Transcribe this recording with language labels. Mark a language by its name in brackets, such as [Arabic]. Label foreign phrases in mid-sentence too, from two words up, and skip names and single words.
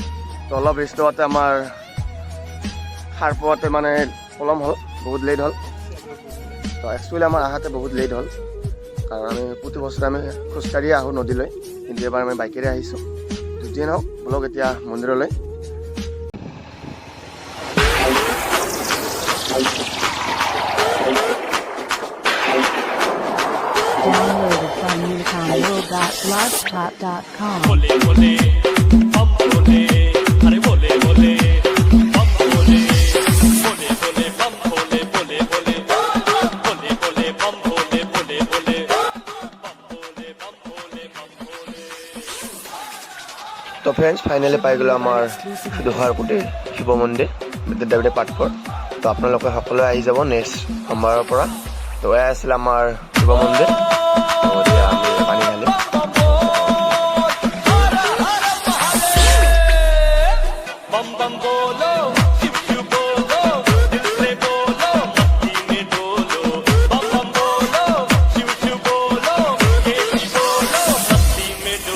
[Assamese] তো অলপ ৰেষ্ট লোৱাতে আমাৰ সাৰ পোৱাতে মানে পলম হ'ল, বহুত লেট হ'ল। তো একচুৱেলি আমাৰ আহাতে বহুত লেট হ'ল, কাৰণ আমি প্ৰতি বছৰে আমি খোজকাঢ়িয়ে আহোঁ নদীলৈ, কিন্তু এবাৰ আমি বাইকেৰে আহিছোঁ। যিয়ে নহওক বলক এতিয়া মন্দিৰলৈ। [English] Downloaded from newtownworld.blogspot.com. [Hindi] बोले बोले हम बोले अरे बोले बोले हम बोले बोले बोले हम बोले बोले बोले बोले बोले हम बोले बोले बोले हम बोले हम बोले। [Assamese] তো [English] friends finally [Assamese] পাই গ'লোঁ আমাৰ দুহাৰকুটিৰ শিৱ মন্দিৰ বিদ্যাপীঠ পাঠঘৰ। তো আপোনালোকে সকলোৱে আহি যাব নেক্সট সোমবাৰৰ পৰা। তো এয়া আছিলে আমাৰ শিৱ মন্দিৰ। তো এতিয়া আমি পানী ঢালিম। [Hindi] बम बम बोलो शिव शिव बोलो दिल से बोलो मस्ती में डोलो। बम बम बोलो शिव शिव बोलो केसी बोलो मस्ती में डोलो।